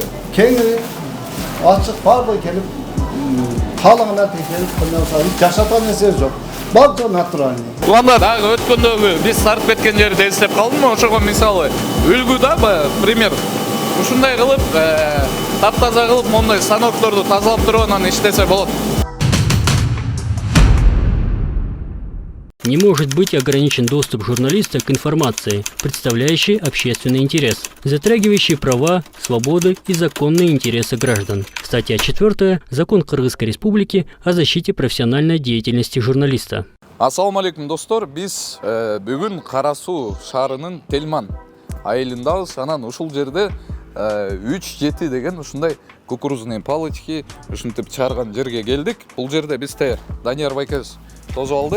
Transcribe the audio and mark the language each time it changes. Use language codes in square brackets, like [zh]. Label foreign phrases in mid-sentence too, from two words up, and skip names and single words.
[ky] Кеңири ачык баардыгы келип, каалаган келип, жашаткан нерсе жок. Баардыгы натуральный. Уланда дагы өткөндөгү биз сарып кеткен жерди эстеп калдымбы? Ошого мисалы үлгү да, пример. Ушундай кылып, таптаза кылып, мондай станокторду тазалап туруп анан иштесе болот. [ru] Не может быть ограничен доступ журналиста к информации, представляющей общественный интерес, затрагивающей права, свободы и законные интересы граждан. Статья 4. Закон Кыргызской Республики о защите профессиональной деятельности журналиста. [ar] السلام عليكم [ky] достор, биз бүгүн Кара Суу шаарынын Тельман айылындабыз. Анан ушул жерде 3-7 деген ушундай [ru] кукурузные палочки [ky] ушинтип чыгарган жерге келдик. Бул жерде бизде Данияр байкебиз тосуп алды.